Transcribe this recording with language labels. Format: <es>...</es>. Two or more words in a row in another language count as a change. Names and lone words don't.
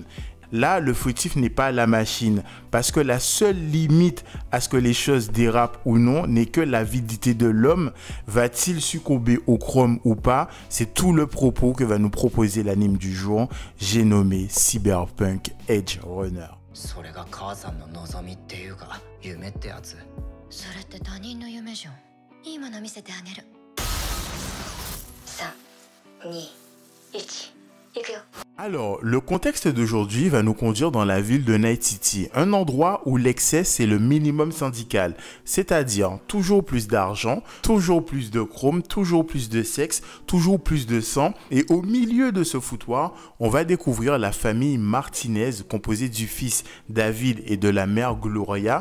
<fr>Là, le fautif n'est pas la machine, parce que la seule limite à ce que les choses dérapent ou non n'est que l'avidité de l'homme. Va-t-il succomber au chrome ou pas? C'est tout le propos que va nous proposer l'anime du jour, j'ai nommé Cyberpunk Edge Runner.</fr> <ja>それが母さんの望みっていうか夢ってやつ。それって他人の夢じゃん。いいもの見せてあげる。3、2、1。行くよ。</ja> <fr>Alors, le contexte d'aujourd'hui va nous conduire dans la ville de Night City, un endroit où l'excès c'est le minimum syndical, c'est-à-dire toujours plus d'argent, toujours plus de chrome, toujours plus de sexe, toujours plus de sang, et au milieu de ce foutoir, on va découvrir la famille Martinez composée du fils David et de la mère Gloria.</fr>